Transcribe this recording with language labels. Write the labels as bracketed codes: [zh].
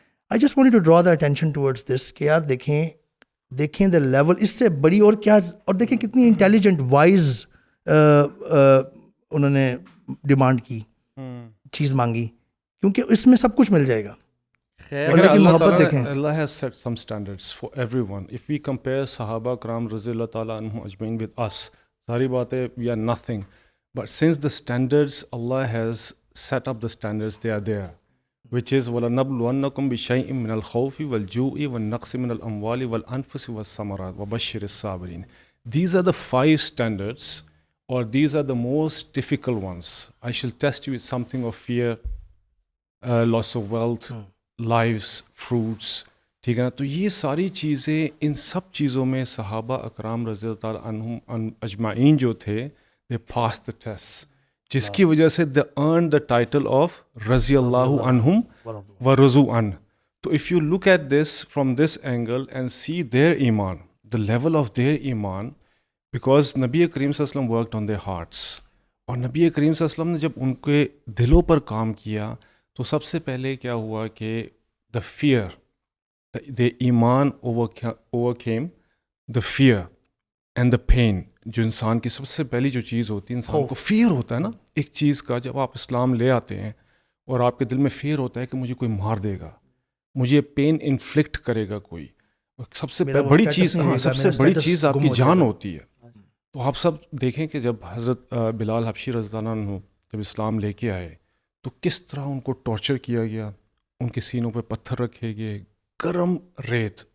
[en] I just want to draw the attention towards this [ur] کہ یار دیکھیں دا لیول اس سے بڑی اور کیا, اور دیکھیں کتنی انٹیلیجنٹ وائز انہوں نے ڈیمانڈ کی, چیز مانگی, کیونکہ اس میں سب کچھ مل جائے گا. اللہ کی محبت دیکھیں. [en] Allah has set some standards for everyone. If we compare صحابہ کرام رضی اللہ تعالیٰ عنہم اجمعین with us, [ur] ساری باتیں [en] we are nothing. But since the standards, Allah has set up the standards, they are there, which is [ar] وَلَنَبْلُوَنَّكُمْ بِشَيْءٍ مِّنَ الْخَوْفِ وَالْجُوعِ وَالنَّقْصِ مِّنَ الْأَمْوَالِ وَالْأَنفُسِ وَالثَّمَرَاتِ وَبَشِّرِ الصَّابِرِينَ. [en] These are the 5 standards, or these are the most difficult ones. I shall test you with something of fear, loss of wealth, lives, fruits. [ur] ٹھیک ہے نا. تو یہ ساری چیزیں, ان سب چیزوں میں صحابہ اکرام رضی اللہ تعالیٰ عنہم اجمعین جو تھے, [en] they passed the test, [ur] جس کی وجہ سے [en] they earned the title of [ur] رضی اللہ عنہم ورضوا عنہ. تو [en] if you look at this from this angle and see their iman, [ur] the level of their iman, because نبی کریم صلی اللہ علیہ وسلم [en] worked on their hearts, [ur] اور نبی کریم صلی اللہ علیہ وسلم نے جب ان کے دلوں پر کام کیا تو سب سے پہلے کیا ہوا کہ [en] the fear, the [ur] ایمان [en] overcame the fear and the pain. [ur] جو انسان کی سب سے پہلی جو چیز ہوتی ہے, انسان کو فیئر ہوتا ہے نا ایک چیز کا. جب آپ اسلام لے آتے ہیں اور آپ کے دل میں فیئر ہوتا ہے کہ مجھے کوئی مار دے گا, مجھے پین انفلکٹ کرے گا کوئی, سب سے بڑی چیز, سب سے بڑی چیز آپ کی جان ہوتی ہے. تو آپ سب دیکھیں کہ جب حضرت بلال حبشی رضی اللہ عنہ جب اسلام لے کے آئے تو کس طرح ان کو ٹارچر کیا گیا, ان کے سینوں پہ پتھر رکھے گئے, گرم ریت.